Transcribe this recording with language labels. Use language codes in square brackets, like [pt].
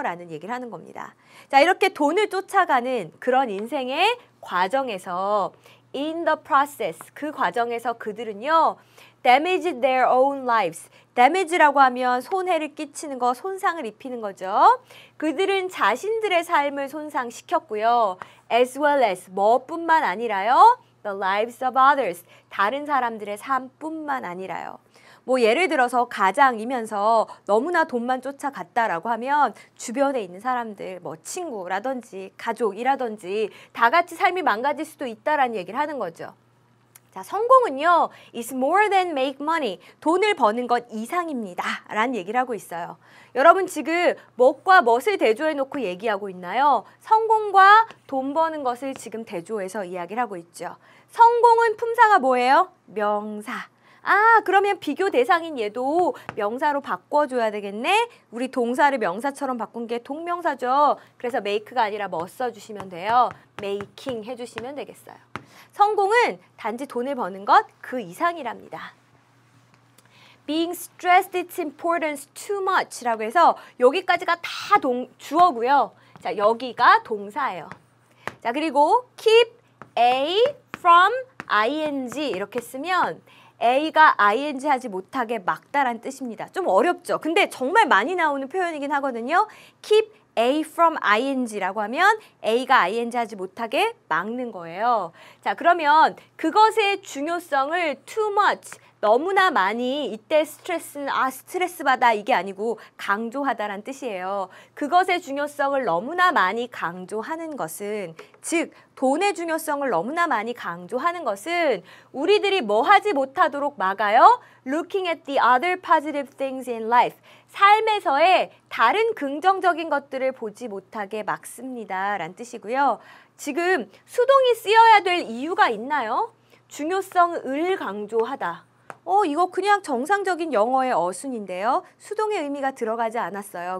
[ko] 라는 얘기를 하는 겁니다. 자, 이렇게 돈을 쫓아가는 그런 인생의 과정에서 [en] in the process, [ko] 그 과정에서 그들은요, [en] damaged their own lives. [ko] damage라고 하면 손해를 끼치는 거, 손상을 입히는 거죠. 그들은 자신들의 삶을 손상시켰고요. [en] as well as, [ko] 뭐뿐만 아니라요. [en] the lives of others, [ko] 다른 사람들의 삶뿐만 아니라요. 뭐 예를 들어서 가장이면서 너무나 돈만 쫓아갔다라고 하면 주변에 있는 사람들, 뭐 친구라든지 가족이라든지 다 같이 삶이 망가질 수도 있다라는 얘기를 하는 거죠. 자, 성공은요, [en] is more than make money. [ko] 돈을 버는 것 이상입니다. 라는 얘기를 하고 있어요. 여러분 지금 무엇과 무엇을 대조해 놓고 얘기하고 있나요? 성공과 돈 버는 것을 지금 대조해서 이야기를 하고 있죠. 성공은 품사가 뭐예요? 명사. 아, 그러면 비교 대상인 얘도 명사로 바꿔줘야 되겠네? 우리 동사를 명사처럼 바꾼 게 동명사죠. 그래서 make가 아니라 뭐 써주시면 돼요? making 해주시면 되겠어요. 성공은 단지 돈을 버는 것 그 이상이랍니다. [en] Being stressed its importance too much [ko] 라고 해서 여기까지가 다 주어고요. 자, 여기가 동사예요. 자, 그리고 [en] keep A from ing [ko] 이렇게 쓰면 A가 ing 하지 못하게 막다란 뜻입니다. 좀 어렵죠? 근데 정말 많이 나오는 표현이긴 하거든요. [en] keep A from ing [ko] 라고 하면 A가 ing 하지 못하게 막는 거예요. 자, 그러면 그것의 중요성을 too much, 너무나 많이, 이때 스트레스는 스트레스 받아 이게 아니고 강조하다란 뜻이에요. 그것의 중요성을 너무나 많이 강조하는 것은, 즉 돈의 중요성을 너무나 많이 강조하는 것은 우리들이 뭐 하지 못하도록 막아요? [en] Looking at the other positive things in life. [ko] 삶에서의 다른 긍정적인 것들을 보지 못하게 막습니다. 라는 뜻이고요. 지금 수동이 쓰여야 될 이유가 있나요? 중요성을 강조하다. 이거 그냥 정상적인 영어의 어순인데요. 수동의 의미가 들어가지 않았어요.